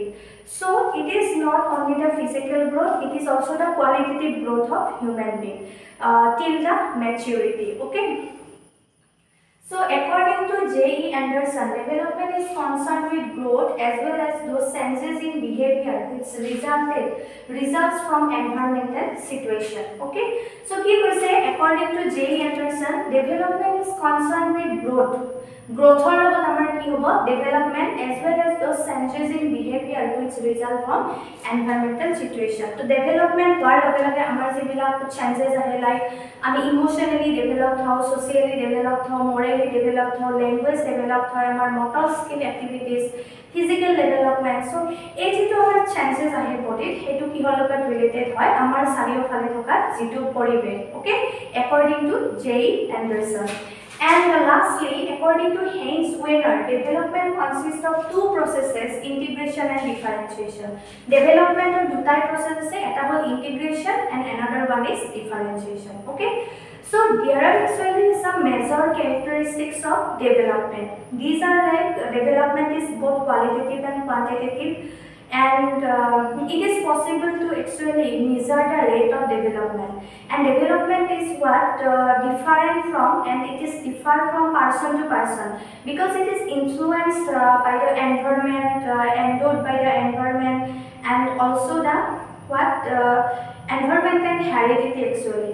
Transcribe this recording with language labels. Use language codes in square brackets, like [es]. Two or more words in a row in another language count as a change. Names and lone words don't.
[en] So it is not only the physical growth, it is also the qualitative growth of human being till the maturity. Okay. So according to J.E. Anderson, development is concerned with growth as well as those senses in behavior which results from environmental situation. Okay, so [as] কি কৈছে [en] according to J.E. Anderson, development is concerned with growth. Growthৰ [as] লগত আমাৰ কি হ'ব [en] development as well as those changes in behavior which result from environmental situation. [as] তো development হোৱাৰ লগে লগে আমাৰ যিবিলাক changes আহে, like আমি [en] emotionally developed [as] হওঁ, [en] socially developed [as] হওঁ, [en] morally developed [as] হওঁ, [en] language developed [as] হয়, আমাৰ [en] motor skill activities, physical development. [as] So এই যিটো আমাৰ changes আহে body সেইটো কিহৰ লগত related হয় আমাৰ চাৰিওফালে থকা যিটো পৰিৱেশ. [en] Okay, according to J.E. Anderson. And lastly, according to Haynes Weiner, development consists of two processes, integration and differentiation. Development of [as] দুটাই process আছে, এটা হল [en] integration and another one is differentiation. Okay, so there are actually some major characteristics of development. These are like development is both qualitative and quantitative, and it is possible to actually measure the rate of development, and development is what different from, and it is different from person to person because it is influenced by the environment, endowed by the environment, and also the environment and heredity actually.